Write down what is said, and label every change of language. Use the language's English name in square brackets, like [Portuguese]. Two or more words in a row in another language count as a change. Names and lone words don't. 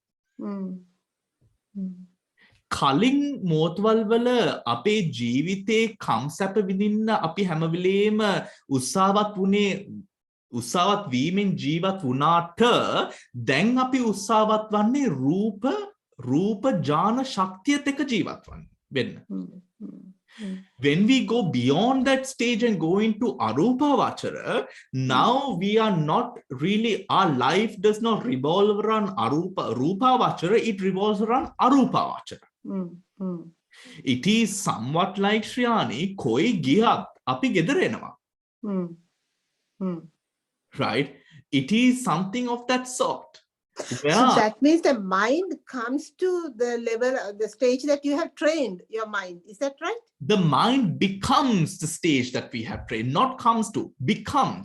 [Sinhala] කලින් මෝතවල් වල අපේ ජීවිතේ කම්සප විඳින්න අපි හැම වෙලේම උත්සාහවත් වීමෙන් ජීවත් වුණාට දැන් අපි උත්සාහවත් වන්නේ රූප ඥාන ශක්තියත් එක්ක ජීවත් වෙන්න. [English] When we go beyond that stage and go into Arupavachara, now we are not really, our life does not revolve around Rupavachara, it revolves around Arupavachara. It is somewhat like Shriyani, [Sinhala] කොයි ගිහිත් අපි ගෙදර එනවා. [English] Right? It is something of that sort. Yeah. So that means the mind comes to the level, the stage that you have trained your mind. Is that right? The mind becomes the stage that we have trained, not comes to, becomes.